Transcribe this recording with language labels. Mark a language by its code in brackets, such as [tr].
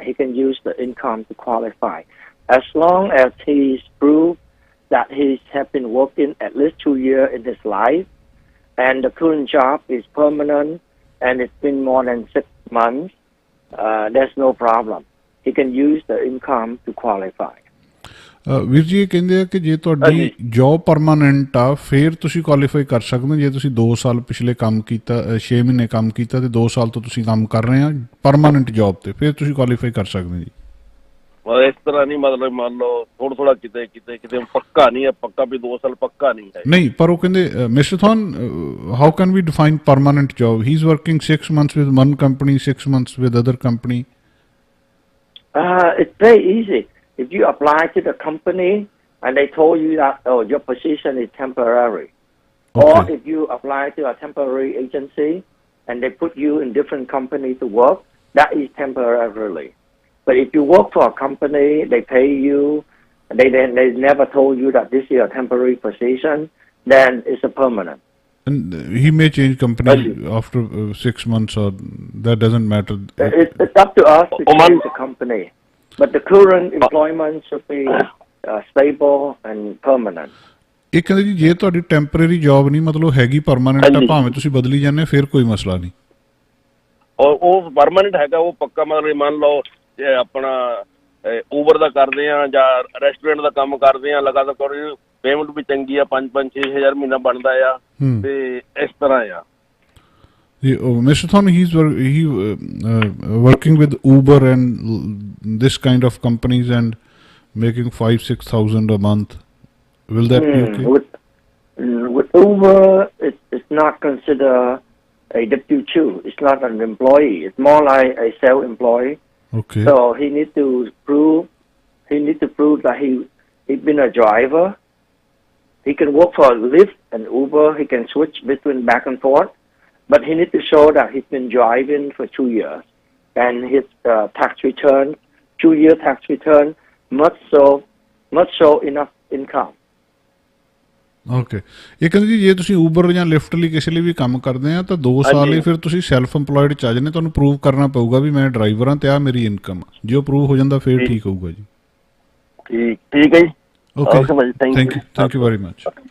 [en] He can use the income to qualify. As long as he's proved that he has been working at least 2 years in his life, and the current job is permanent, and it's been more than 6 months, there's no problem. He can use the income to qualify. [pa] ਵੀਰ ਜੀ ਇਹ ਕਹਿੰਦੇ ਆ ਕਿ ਜੇ ਤੁਹਾਡੀ job permanent ਆ ਫਿਰ ਤੁਸੀਂ ਕੁਆਲੀਫਾਈ ਕਰ ਸਕਦੇ ਹੋ। ਜੇ ਤੁਸੀਂ 2 ਸਾਲ ਪਿਛਲੇ ਕੰਮ ਕੀਤਾ, 6 ਮਹੀਨੇ ਕੰਮ ਕੀਤਾ ਤੇ 2 ਸਾਲ ਤੋਂ ਤੁਸੀਂ ਕੰਮ ਕਰ ਰਹੇ ਆ ਪਰਮਾਨੈਂਟ ਜੋਬ ਤੇ, ਫਿਰ ਤੁਸੀਂ ਕੁਆਲੀਫਾਈ ਕਰ ਸਕਦੇ ਜੀ। ਇਸ ਤਰ੍ਹਾਂ ਨਹੀਂ, ਮਤਲਬ ਮੰਨ ਲਓ ਥੋੜਾ ਥੋੜਾ ਕਿਤੇ ਕਿਤੇ ਕਿਤੇ ਪੱਕਾ ਨਹੀਂ ਹੈ, ਪੱਕਾ ਵੀ 2 ਸਾਲ ਪੱਕਾ ਨਹੀਂ ਹੈ। ਨਹੀਂ, ਪਰ ਉਹ ਕਹਿੰਦੇ [en] Mister Thon, how can we define permanent job? He is working 6 months with one company, 6 months with other company. It's very easy. If you apply to the company and they told you that, oh, your position is temporary, or if you apply to a temporary agency and they put you in different company to work, that is temporarily. But if you work for a company, they pay you, they never told you that this is a temporary position, then it's a permanent. And he may change company after 6 months, or that doesn't matter. It's up to us to change the company. But the current employment should be stable and permanent. [pa] ਇਹ ਕਹਿੰਦੇ ਜੀ ਜੇ ਤੁਹਾਡੀ temporary job ਨਹੀਂ ਮਤਲਬ ਹੈਗੀ permanent ਆ ਭਾਵੇਂ ਤੁਸੀਂ ਬਦਲੀ ਜਾਂਦੇ ਫਿਰ ਕੋਈ ਮਸਲਾ ਨਹੀਂ। ਔਰ ਉਹ ਪਰਮਾਨੈਂਟ ਹੈਗਾ ਉਹ ਪੱਕਾ ਮਤਲਬ ਮੰਨ ਲਓ ਜੇ ਆਪਣਾ ਊਬਰ ਦਾ ਕਰਦੇ ਆ ਜਾਂ ਰੈਸਟੋਰੈਂਟ ਦਾ ਕੰਮ ਕਰਦੇ ਆ ਲਗਾਤਾਰ ਪੇਮੈਂਟ ਵੀ ਚੰਗੀ ਆ 5-5 6,000 ਮਹੀਨਾ ਬਣਦਾ ਆ ਤੇ ਇਸ ਤਰ੍ਹਾਂ ਆ। [en] Mr. Thon, he's working with Uber and this kind of companies and making 5,000-6,000 a month. Will that be okay? With Uber, it's not considered a W-2. It's not an employee. It's more like a self-employed. Okay. So he needs to prove that he's been a driver. He can work for Lyft and Uber. He can switch between back and forth. But he needs to show that he's been driving for 2 years. And his tax return, 2-year tax return, must show enough income. [pa] Okay ਇਹ ਕਹਿੰਦੇ ਜੀ ਜੇ ਤੁਸੀਂ Uber ਜਾਂ lift ਲਈ ਕਿਸੇ ਲਈ ਵੀ ਕੰਮ ਕਰਦੇ ਆ ਤਾਂ 2 ਸਾਲ ਲਈ ਫਿਰ ਤੁਸੀਂ ਸੈਲਫ ਇੰਪਲੋਇਡ ਚ ਆ ਜਾਂਦੇ ਤੁਹਾਨੂੰ ਪ੍ਰੂਵ ਕਰਨਾ ਪਊਗਾ ਵੀ ਮੈਂ ਡਰਾਈਵਰ ਹਾਂ ਤੇ ਆ ਮੇਰੀ ਇਨਕਮ ਆ ਜੇ ਉਹ ਪ੍ਰੂਵ ਹੋ ਜਾਂਦਾ ਫਿਰ ਠੀਕ ਹੋਊਗਾ ਜੀ। ਠੀਕ ਹੈ ਜੀ। [en] Okay thank you very much.